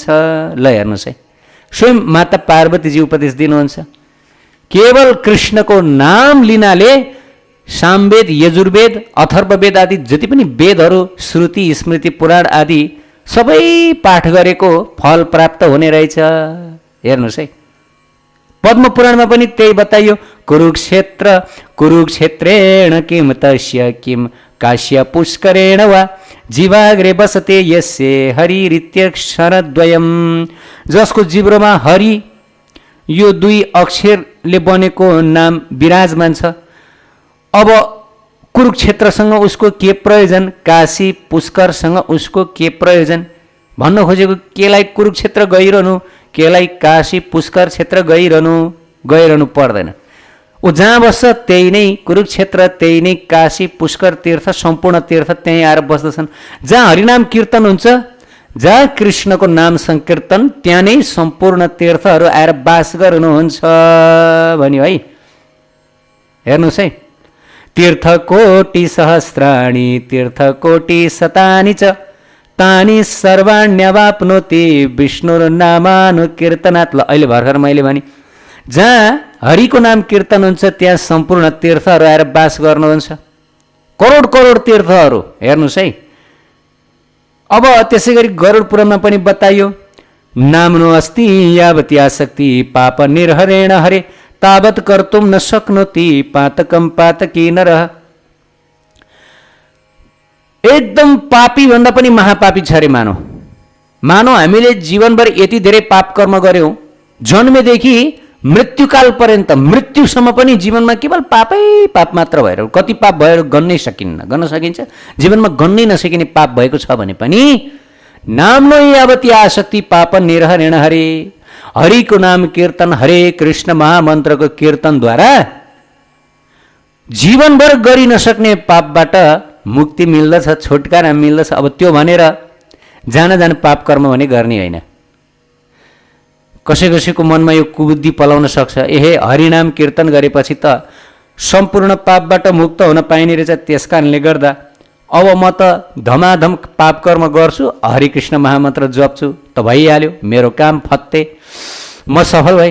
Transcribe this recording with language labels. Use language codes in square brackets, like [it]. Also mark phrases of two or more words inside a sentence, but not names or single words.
[ne] ल हेर्नुहोस् है, स्वयं माता पार्वतीजी उपदेश दिनुहुन्छ, केवल कृष्णको नाम लिनाले सामवेद, यजुर्वेद, अथर्ववेद आदि जति पनि वेदहरू, श्रुति, स्मृति, पुराण आदि सबै पाठ गरेको फल प्राप्त हुने रहेछ। हेर्नुहोस् है, पद्म पुराणमा पनि त्यही बताइयो, [sa] कुरुक्षेत्र कुरुक्षेत्रेण किम तस्य किम काश्य पुष्करेण वा जीवाग्रे बसते यस्य हरिरित्यक्षरद्वयम्। [ne] जसको जिब्रोमा हरि यो 2 अक्षरले बनेको नाम विराजमान छ। अब कुरुक्षेत्रसँग उसको के प्रयोजन, काशी पुष्करसँग उसको के प्रयोजन? भन्न खोजेको केलाई कुरुक्षेत्र गइरहनु, केलाई काशी पुष्कर क्षेत्र गइरहनु पर्दैन। ऊ जहाँ बस्छ त्यही नै कुरुक्षेत्र, त्यही नै काशी पुष्कर तीर्थ, सम्पूर्ण तीर्थ त्यहीँ आएर बस्दछन्। जहाँ हरिनाम कीर्तन हुन्छ, जहाँ कृष्णको नाम संकीर्तन, त्यहाँ नै सम्पूर्ण तीर्थहरू आएर बास गर्नुहुन्छ भन्यो है। हेर्नुहोस् है, [sa] तीर्थकोटि सहस्राणि तीर्थकोटि शतानि च तानि सर्वाण्यवाप्नोति विष्णुर्नामानुकीर्तनात्। [ne] ल अहिले भर्खर मैले भने जहाँ हरिको नाम कीर्तन हुन्छ त्यहाँ सम्पूर्ण तीर्थहरू आएर बास गर्नुहुन्छ, करोड करोड तीर्थहरू। हेर्नुहोस् है, अब त्यसै गरी गरुड पुराणमा पनि बताइयो, [sa] नाम्नो अस्ति यावती आसक्ति पाप निर्हरेण हरे तावत् कर्तुं न शक्नोति पातकं पातकी नरः। [ne] एकदम पापी भन्दा पनि महापापी छ अरे मानव हामीले जीवनभर यति धेरै पाप कर्म गर्यौं, जन्मेदेखि मृत्युकाल पर्यन्त, मृत्युसम्म पनि जीवनमा केवल पापै पाप मात्र भएर, कति पाप भएर गन्नै सकिन्न, गर्न सकिन्छ, जीवनमा गन्नै नसकिने पाप भएको छ भने पनि [sa] नाम नो यावती आसक्ति पाप निर्हरेण हरे, [ne] हरिको नाम कीर्तन, हरे कृष्ण महामन्त्रको कीर्तनद्वारा जीवनभर गरि नसक्ने पापबाट मुक्ति मिल्दछ, छुटकारा मिल्दछ। अब त्यो भनेर जान पाप कर्म भने गर्ने होइन। कसै कसैको मनमा यो कुबुद्धि पलाउन सक्छ, एहे हरिनाम कीर्तन गरेपछि त सम्पूर्ण पापबाट मुक्त हुन पाइने रहेछ, त्यसकारणले गर्दा अब म त धमाधम पाप कर्म गर्छु, हरिकृष्ण महामन्त्र जप्छु त भइहाल्यो, मेरो काम फत्ते, म सफल भएँ।